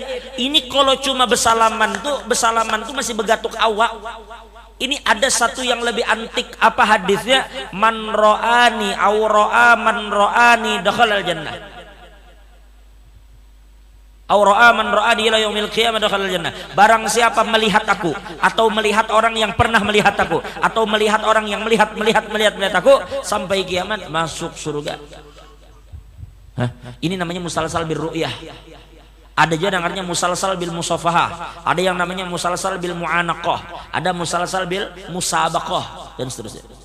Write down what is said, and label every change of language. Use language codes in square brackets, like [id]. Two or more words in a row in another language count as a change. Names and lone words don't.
[bjn] Ini kalau cuma bersalaman tuh masih begatuk awak. [id] Ini ada satu yang lebih antik. Apa hadisnya? [ar] من رآني أو رأى من رآني دخل الجنة. أو رأى من رآني إلى يوم القيامة دخل الجنة. [id] Barang siapa melihat aku atau melihat orang yang pernah melihat aku atau melihat orang yang melihat aku sampai kiamat masuk surga. Hah? Ini namanya [ar] مسلسل بالرؤية. [id] Ada juga yang namanya [ar] مسلسل بالمصافحة, [id] ada yang namanya [ar] مسلسل بالمعانقة, [id] ada [ar] مسلسل بالمسابقة [id] dan seterusnya.